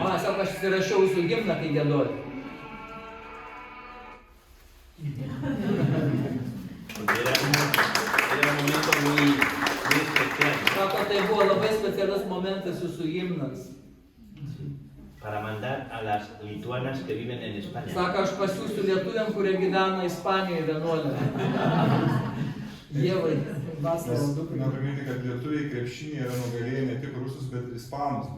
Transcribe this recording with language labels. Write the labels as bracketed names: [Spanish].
[Lithuanian] Sako, aš įsirašiau jūsų himną, kai giedoja. [Spanish] Porque era un momento muy especial [Lithuanian] Sako, tai buvo labai specialus momentas jūsų himnas. [Spanish] para mandar a las lituanas que viven en España. [Lithuanian] Sako, aš pasiūsiu lietuviam, kurie gyvena Ispanijoje 11. Ievai, Vaclavą Mes dukrai. noriu priminti, kad lietuviai krepšinį yra nugalėję ne tik rusus, bet ir ispanus.